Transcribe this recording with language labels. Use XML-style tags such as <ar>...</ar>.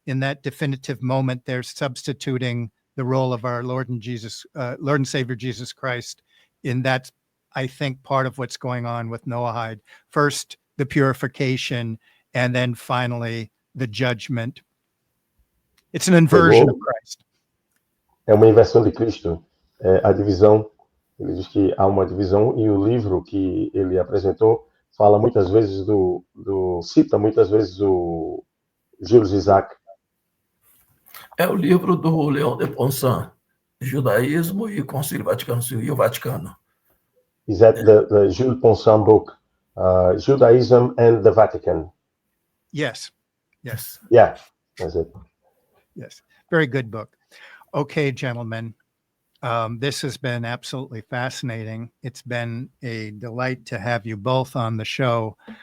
<en>In that definitive moment, they're substituting the role of our Lord and Savior Jesus Christ. In that, I think, part of what's going on with Noahide. First, the purification, and then finally the judgment. It's an inversion of Christ.</en> <pt>É uma inversão de Cristo. A divisão, ele diz que há uma divisão, e o livro que ele apresentou fala muitas vezes cita muitas vezes o Jules Isaac. É o livro do Leon de Ponsan, Judaísmo e Concílio Vaticano II e o Vaticano.</pt> <en>Is that the Jules Ponsan book, Judaism and the Vatican? Yes. Yeah, that's it. Yes, very good book. Okay, gentlemen, this has been absolutely fascinating. It's been a delight to have you both on the show.</en>